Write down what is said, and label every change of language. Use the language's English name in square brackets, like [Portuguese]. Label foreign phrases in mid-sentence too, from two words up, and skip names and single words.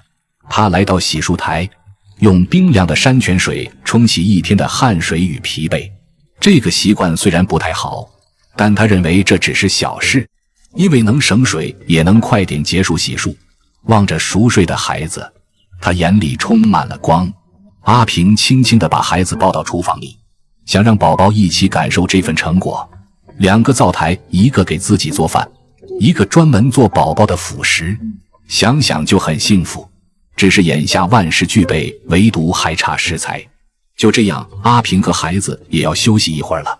[Chinese] 他來到洗漱台，用冰涼的山泉水沖洗一天的汗水與疲憊。這個習慣雖然不太好，但他認為這只是小事，因為能省水，也能快點結束洗漱。望着熟睡的孩子，他眼裡充滿了光。阿平輕輕地把孩子抱到廚房裡，想讓寶寶一起感受這份成果。兩個灶台，一個給自己做飯，一個專門做寶寶的輔食，想想就很幸福。只是眼下萬事俱備，唯獨還差食材。就這樣，阿平和孩子也要休息一會兒了。